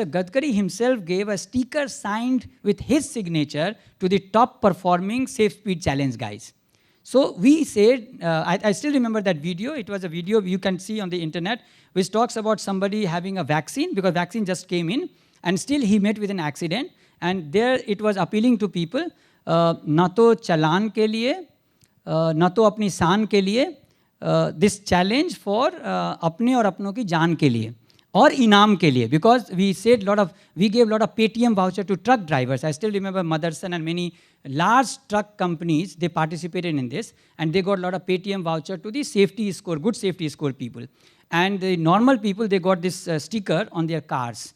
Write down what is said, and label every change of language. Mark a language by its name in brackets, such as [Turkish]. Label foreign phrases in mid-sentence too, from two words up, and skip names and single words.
[English] Gadkari himself gave a sticker signed with his signature to the top performing Safe Speed Challenge guys. So we said, I still remember that video. It was a video you can see on the internet, which talks about somebody having a vaccine, because vaccine just came in, and still he met with an accident. And there it was appealing to people, [Hindi] na to chalan ke liye, na to apni saan ke liye, [English] this challenge for [Hindi] apne aur apno ki jaan ke liye. Or inam ke liye, [English] because we gave a lot of Paytm voucher to truck drivers. I still remember Motherson and many large truck companies, they participated in this, and they got a lot of Paytm voucher to the safety score, good safety score people. And the normal people, they got this sticker on their cars.